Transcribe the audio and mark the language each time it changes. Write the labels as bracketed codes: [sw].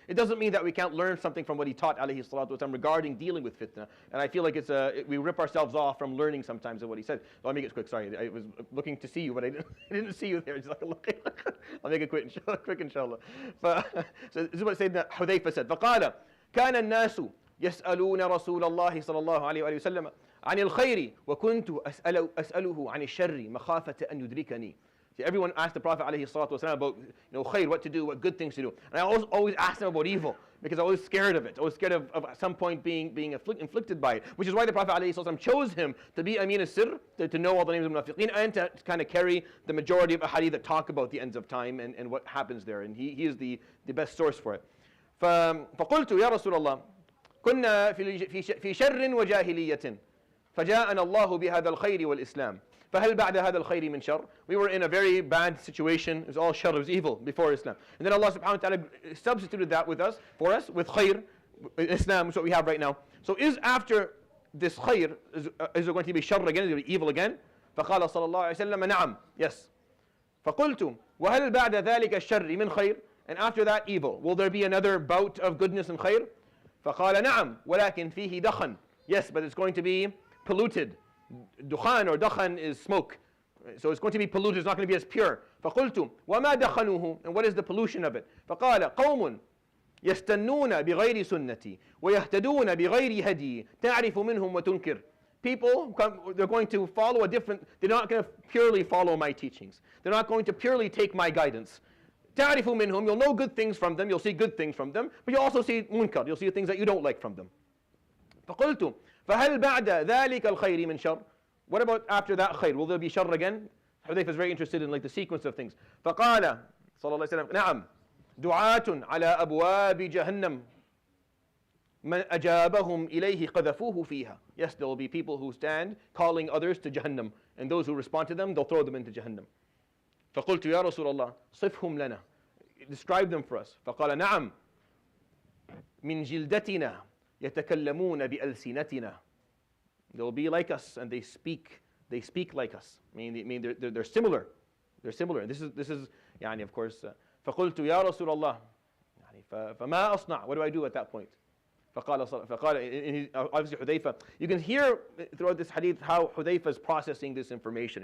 [en] It doesn't mean that we can't learn something from what he taught, alayhi salatu wasalam, regarding dealing with fitna. And I feel like we rip ourselves off from learning sometimes of what he said. I'll make it quick, sorry. I was looking to see you, but I didn't see you there. Just like, I'll make it quick, inshallah. So this is what Sayyidina Hudayfa said. [ar] فَقَالَ كَانَ النَّاسُ يسألون رسول الله صلى الله عليه وآله وسلم عن الخير وكنت أسأله عن الشر مخافة أن يدركني. [en] See, everyone asked the Prophet عليه الصلاة والسلام about خير, what to do, what good things to do. And I always asked him about evil, because I was scared of it. I was scared of at some point being inflicted by it, which is why the Prophet عليه الصلاة والسلام chose him to be Amin al-Sir, to know all the names of Munafiqeen, and to kind of carry the majority of ahadith that talk about the ends of time and what happens there. And he is the best source for it. [ar] فقلت يا رسول الله كنا في شر وجاهلية فجاءنا الله بهذا الخير والإسلام فهل بعد هذا الخير من شر. [en] We were in a very bad situation. It was all shar, it was evil before Islam. And then Allah subhanahu wa ta'ala substituted that for us with khayr, Islam, is what we have right now. So is after this khayr, is there going to be shar again, is there going to be evil again? [ar] فقال صلى الله عليه وسلم نعم, yes. فقلت وهل بعد ذلك الشر من خير. [en] And after that evil, will there be another bout of goodness and khayr? [ar] فقال نعم ولكن فيه دخن. [en] Yes, but it's going to be polluted. Dukhan or dakhan is smoke. So it's going to be polluted, it's not going to be as pure. [ar] فقلت وما دخنه, [en] and what is the pollution of it? [ar] فقال قوم يستنون بغير سنتي ويهتدون بغير هدي تعرف منهم وتنكر. [en] People, they're going to follow they're not going to purely follow my teachings. They're not going to purely take my guidance. [ar] تعرف منهم, [en] you'll know good things from them, you'll see good things from them, but you'll also see munkar, you'll see things that you don't like from them. [ar] فقلت فهل بعد ذلك الخير من شر. [en] What about after that khayr? Will there be shar again? Hudayfa is very interested in like the sequence of things. [ar] فقال صلى الله عليه وسلم نعم دعاة على أبواب جهنم من أجابهم إليه قذفوه فيها. [en] Yes, there will be people who stand calling others to Jahannam, and those who respond to them, they'll throw them into Jahannam. [ar] فقلت يا رسول الله صفهم لنا, [en] describe them for us. [ar] فقال نعم من جلدتنا يتكلمون بألسنتنا. [en] They'll be like us and they speak like us. I mean they're similar. They're similar. And this is of course [ar] فقلت يا رسول الله فما أصنع? [en] What do I do at that point? Obviously Hudayfa, you can hear throughout this hadith how Hudayfa is processing this information.